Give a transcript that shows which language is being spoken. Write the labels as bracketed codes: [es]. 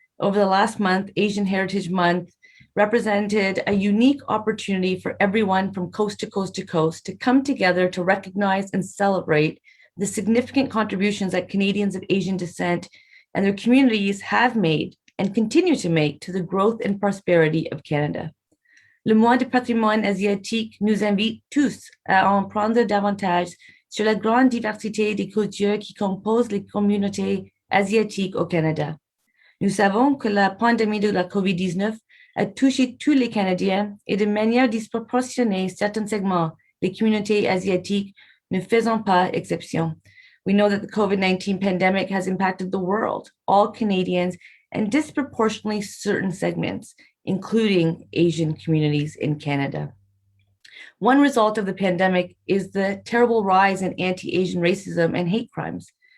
[en] Over the last month, Asian Heritage Month represented a unique opportunity for everyone from coast to coast to coast to come together to recognize and celebrate the significant contributions that Canadians of Asian descent and their communities have made and continue to make to the growth and prosperity of Canada. [fr] Le mois du patrimoine asiatique nous invite tous à en prendre davantage sur la grande diversité des cultures qui composent les communautés asiatiques au Canada. Nous savons que la pandémie de la COVID-19 a touché tous les Canadiens et de manière disproportionnée certains segments, les communautés asiatiques ne faisant pas exception. [en] We know that the COVID-19 pandemic has impacted the world, all Canadians, and disproportionately certain segments, including Asian communities in Canada. One result of the pandemic is the terrible rise in anti-Asian racism and hate crimes.